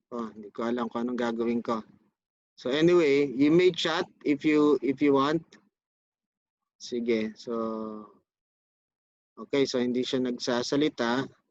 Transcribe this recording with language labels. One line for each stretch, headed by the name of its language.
Filipino: Hindi ko alam kung anong gagawin ko.
English: So anyway, you may chat if you want.
Filipino: Sige. So okay, so hindi siya nagsasalita.